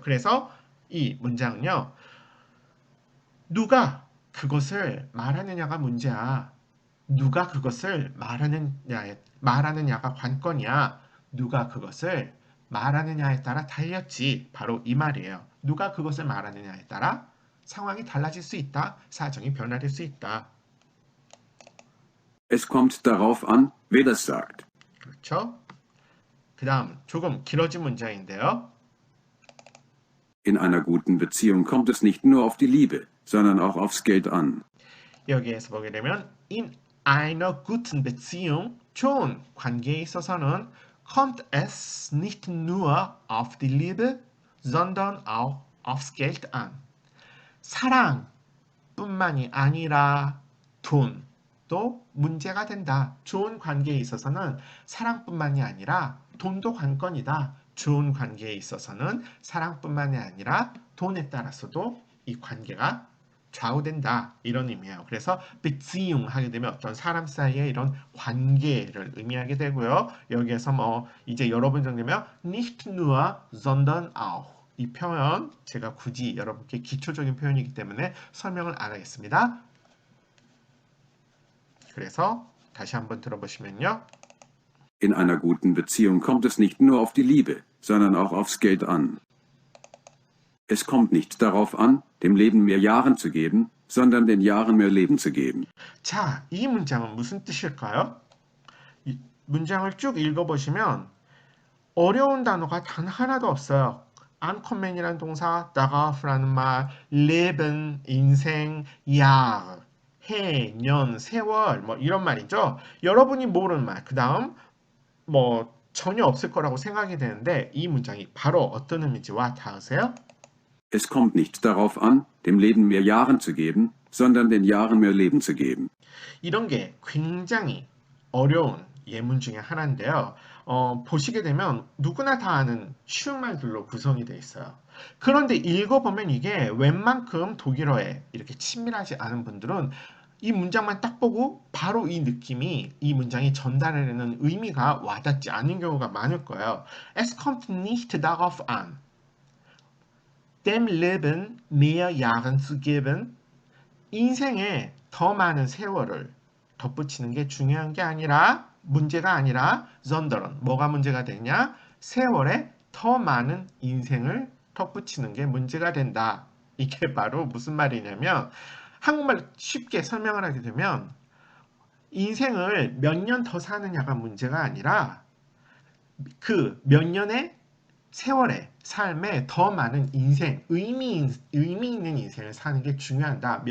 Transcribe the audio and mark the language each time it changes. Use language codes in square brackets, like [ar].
[ko] 그래서 이 문장은요. 누가 그것을 말하느냐가 문제야. 누가 그것을 말하느냐가 관건이야. 누가 그것을 말하느냐에 따라 달렸지. 바로 이 말이에요. 누가 그것을 말하느냐에 따라 상황이 달라질 수 있다. 사정이 변화될 수 있다. [de] Es kommt darauf an, wer das sagt. [ko] 그렇죠? 그 다음 조금 길어진 문장인데요. [de] In einer guten Beziehung kommt es nicht nur auf die Liebe, sondern auch aufs Geld an. [ko] 여기에서 보게 되면 [de] in einer guten Beziehung [ko] 좋은 관계에 있어서는 [de] kommt es nicht nur auf die Liebe, sondern auch aufs Geld an. [ko] 사랑뿐만이 아니라 돈도 문제가 된다. 좋은 관계에 있어서는 사랑뿐만이 아니라 돈도 관건이다. 좋은 관계에 있어서는 사랑뿐만이 아니라 돈에 따라서도 이 관계가 좌우된다. 이런 의미예요. 그래서 Beziehung 하게 되면 어떤 사람 사이의 이런 관계를 의미하게 되고요. 여기에서 이제 여러분 정도면 [de] nicht nur, sondern auch [ko] 이 표현 제가 굳이 여러분께 기초적인 표현이기 때문에 설명을 안 하겠습니다. 그래서 다시 한번 들어보시면요. [de] In einer guten Beziehung kommt es nicht nur auf die Liebe, sondern auch aufs Geld an. Es kommt nicht darauf an, dem Leben mehr Jahren zu geben, sondern den Jahren mehr Leben zu geben. [ko] 자, 이 문장은 무슨 뜻일까요? 이 문장을 쭉 읽어보시면 어려운 단어가 단 하나도 없어요. ankommen이라는 동사, darauf라는 말, leben, 인생, Jahr, 해, 년, 세월 이런 말이죠. 여러분이 모르는 말, 그 다음 전혀 없을 거라고 생각이 되는데 이 문장이 바로 어떤 의미인지 와 닿으세요? [de] Es kommt nicht darauf an, dem Leben mehr Jahren zu geben, sondern den Jahren mehr Leben zu geben. [ko] 이런 게 굉장히 어려운 예문 중에 하나인데요. 보시게 되면 누구나 다 아는 쉬운 말들로 구성이 되어 있어요. 그런데 읽어보면 이게 웬만큼 독일어에 이렇게 친밀하지 않은 분들은 이 문장만 딱 보고 바로 이 느낌이 이 문장이 전달하려는 의미가 와닿지 않는 경우가 많을 거예요. [de] Es kommt nicht darauf an, dem Leben mehr Jahren zu geben. [ko] 인생에 더 많은 세월을 덧붙이는 게 중요한 게 아니라 문제가 아니라 sondern 뭐가 문제가 되냐? 세월에 더 많은 인생을 덧붙이는 게 문제가 된다. 이게 바로 무슨 말이냐면 한국말 쉽게 설명을 하게 되면 인생을 몇 년 더 사느냐가 문제가 아니라 그 몇 년의 세월의 삶에 더 많은 인생, 의미 있는 인생을 사는 게 중요하다.